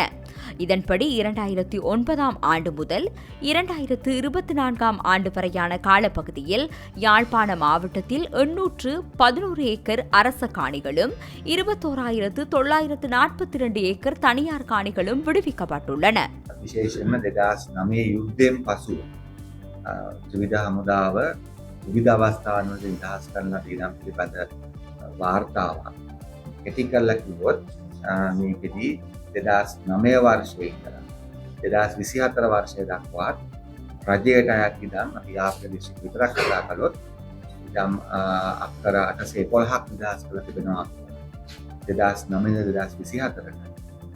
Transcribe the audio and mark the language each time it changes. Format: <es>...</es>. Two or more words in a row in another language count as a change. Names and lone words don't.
<ta>இதன்படி 2009 ஆண்டு முதல் 2024 ஆண்டு வரையான காலப்பகுதியில் யாழ்ப்பாண மாவட்டத்தில் 811 ஏக்கர் அரச காணிகளும் 21,942 ஏக்கர் தனியார் காணிகளும் விடுவிக்கப்பட்டுள்ளன.</ta> <si>විශේෂයෙන්ම 2009 යුද්ධයෙන් පසු ත්‍රිවිධ හමුදාව විවිධ අවස්ථාවන්වල නිදහස් කරන දීනම් පිළිබඳ වාර්තාවක් කෙටි කරලා කිව්වොත් මේකෙදී 2009 වර්ෂයේ ඉඳලා 2024 වර්ෂය දක්වා රජයට අයත් ඉඩම් අපි ආප්‍ර දිස්ත්‍රික් විතරක් කතා කළොත් ඉඩම් අක්කර 811ක් නිදහස් කරලා තිබෙනවා 2009 2024ට.</si>